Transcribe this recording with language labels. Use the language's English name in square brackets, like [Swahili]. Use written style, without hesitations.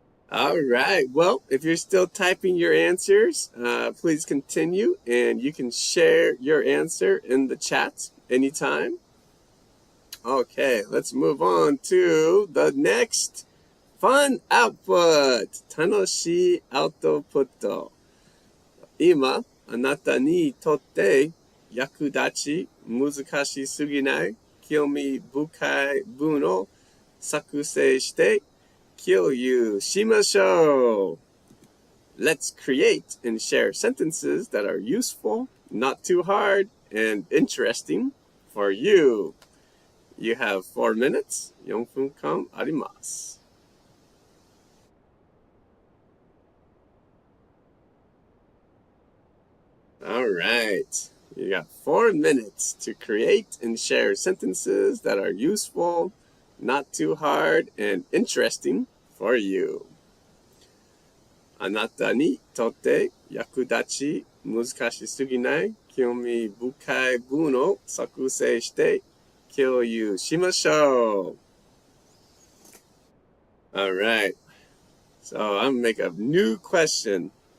[English] All right. Well, if you're still typing your answers, please continue, and you can share your answer in the chat anytime. Okay, let's move on to the next fun output. [Japanese] 楽しいアウトプット。今、あなたにとって役立ち、難しすぎない、興味深い文を作成して共有しましょう. [English] Let's create and share sentences that are useful, not too hard, and interesting for you. You have 4 minutes. [Japanese] 4分間あります. [English] All right. You got 4 minutes to create and share sentences that are useful, not too hard, and interesting for you. [Japanese] あなたにとって役立ち、難しすぎない、興味深い文を作成して共有しましょう. [English] All right. So I'm going to make a new question.